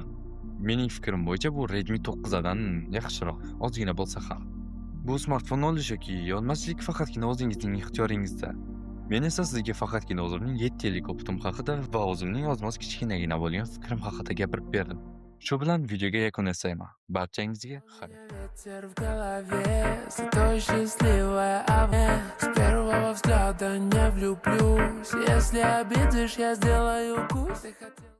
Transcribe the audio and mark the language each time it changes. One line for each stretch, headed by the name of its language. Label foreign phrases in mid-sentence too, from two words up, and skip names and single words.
Uzbek: Mening fikrim bo'yicha bu Redmi 9 dan yaxshiroq, ozgina bo'lsa ham. Bu smartfonni olish yoki olmaslik faqatgina o'zingizning ixtiyoringizda. Men esa sizga faqatgina o'zimning 7 yillik opitim haqida va o'zimning oz-moz kichkinagina bo'lgan fikrim haqida gapirib berdim. Shu bilan videoga yakun yasayman. Barchangizga xayr.
Russian: Ветер в голове, зато счастливая, с первого взгляда не влюблюсь. Если обидишь, я сделаю кусь.